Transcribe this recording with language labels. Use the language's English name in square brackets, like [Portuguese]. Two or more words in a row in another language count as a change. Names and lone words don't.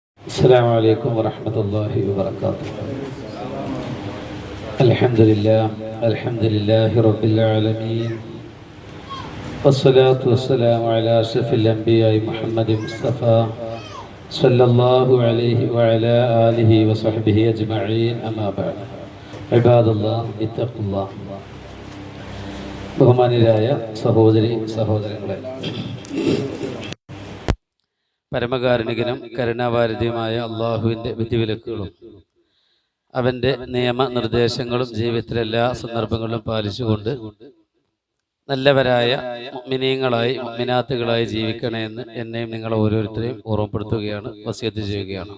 [Arabic] السلام عليكم ورحمة الله وبركاته. الحمد لله رب العالمين، والصلاة والسلام على أشرف الأنبياء محمد مصطفى صلى الله عليه وعلى آله وصحبه أجمعين. أما بعد، عباد الله اتقوا الله. [Malayalam] ബഹുമാന്യരായ സഹോദരങ്ങളെ, പരമകാരുണികനും കരുണാവാരിധിയുമായ അള്ളാഹുവിൻ്റെ വിധിവിലക്കുകളും അവൻ്റെ നിയമനിർദ്ദേശങ്ങളും ജീവിതത്തിലെ എല്ലാ സന്ദർഭങ്ങളിലും പാലിച്ചുകൊണ്ട് നല്ലവരായ മുഅ്മിനീങ്ങളായി മുഅ്മിനാത്തുകളായി ജീവിക്കണമെന്ന് എന്നെയും നിങ്ങളെ ഓരോരുത്തരെയും ഓർമ്മപ്പെടുത്തുകയാണ്, വസിയത്ത് ചെയ്യുകയാണ്.